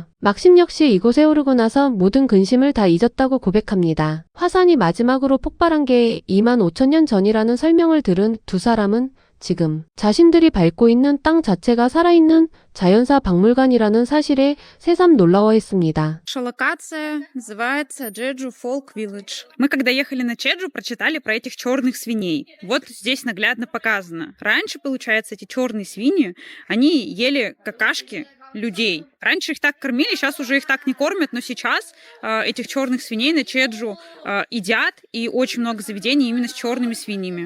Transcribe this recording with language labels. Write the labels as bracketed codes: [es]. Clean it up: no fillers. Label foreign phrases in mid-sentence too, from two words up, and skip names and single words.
[ko] 막심 역시 이곳에 오르고 나서 모든 근심을 다 잊었다고 고백합니다. 화산이 마지막으로 폭발한 게 25,000년 전이라는 설명을 들은 두 사람은 지금 자신들이 밟고 있는 땅 자체가 살아있는 자연사 박물관이라는 사실에 새삼 놀라워했습니다. [ru] Локация называется [en] Jeju Folk Village. [ru] Мы, когда ехали на Чеджу, прочитали про этих черных свиней. Вот здесь наглядно показано. Раньше, получается, эти черные свиньи, они ели какашки людей. Раньше их так кормили, сейчас уже их так не кормят, но сейчас этих черных свиней на Чеджу едят, и очень много заведений именно с черными свиньями.